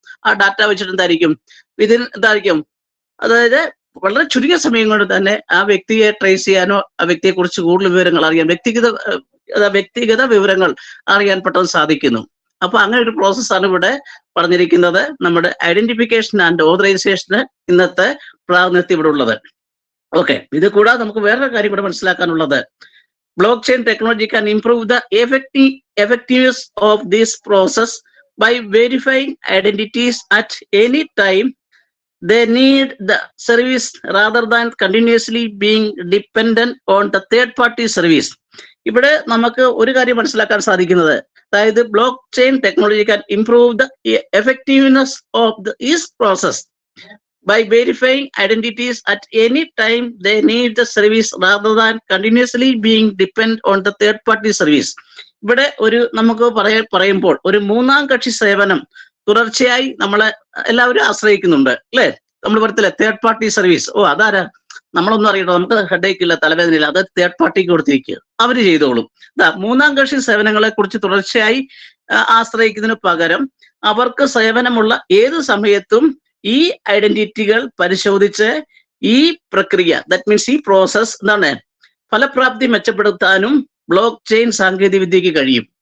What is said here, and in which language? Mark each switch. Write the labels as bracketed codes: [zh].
[ml] ആ ഡാറ്റ വെച്ചിട്ട് എന്തായിരിക്കും എന്തായിരിക്കും, അതായത് വളരെ ചുരുങ്ങിയ സമയം കൊണ്ട് തന്നെ ആ വ്യക്തിയെ ട്രേസ് ചെയ്യാനോ ആ വ്യക്തിയെ കുറിച്ച് കൂടുതൽ വിവരങ്ങൾ അറിയാൻ, വ്യക്തിഗത വിവരങ്ങൾ അറിയാൻ പെട്ടെന്ന് സാധിക്കുന്നു. അപ്പൊ അങ്ങനെ ഒരു പ്രോസസ്സാണ് ഇവിടെ പറഞ്ഞിരിക്കുന്നത്. നമ്മുടെ ഐഡന്റിഫിക്കേഷൻ ആൻഡ് ഓതറൈസേഷന് ഇന്നത്തെ പ്രാതിനിധ്യം ഇവിടെ ഉള്ളത്. ഓക്കെ, ഇത് കൂടാതെ നമുക്ക് വേറൊരു കാര്യം കൂടെ മനസ്സിലാക്കാനുള്ളത്, [en] blockchain technology can improve the effectiveness of this process by verifying identities at any time they need the service rather than continuously being dependent on the third party service. [ml] ഇവിടെ നമുക്ക് ഒരു കാര്യം മനസ്സിലാക്കാൻ സാധിക്കുന്നത്, അതായത് block chain technology [en] can improve the effectiveness of this process by verifying identities at any time they need the service rather than continuously being dependent on the third party service. [ml] ഇവിടെ നമുക്ക് പറയുമ്പോൾ ഒരു മൂന്നാം കക്ഷി സേവനം തുടർച്ചയായി നമ്മളെ എല്ലാവരും ആശ്രയിക്കുന്നുണ്ട് അല്ലെ. നമ്മൾ പറയത്തില്ലേ തേർഡ് പാർട്ടി സർവീസ്, അതാരാ, നമ്മളൊന്നും അറിയണോ, നമുക്ക് ഹെഡേക്ക് ഇല്ല, തലവേദനയില്ല, അത് തേർഡ് പാർട്ടിക്ക് കൊടുത്തിരിക്കുക, അവര് ചെയ്തോളും. മൂന്നാം കക്ഷി സേവനങ്ങളെ കുറിച്ച് തുടർച്ചയായി ആശ്രയിക്കുന്നതിന് പകരം അവർക്ക് സേവനമുള്ള ഏത് സമയത്തും ഈ ഐഡന്റിറ്റികൾ പരിശോധിച്ച് ഈ പ്രക്രിയ, [en] that means [ml] ഈ പ്രോസസ് ഫലപ്രാപ്തി മെച്ചപ്പെടുത്താനും ബ്ലോക്ക് ചെയിൻ സാങ്കേതിക വിദ്യക്ക് കഴിയും.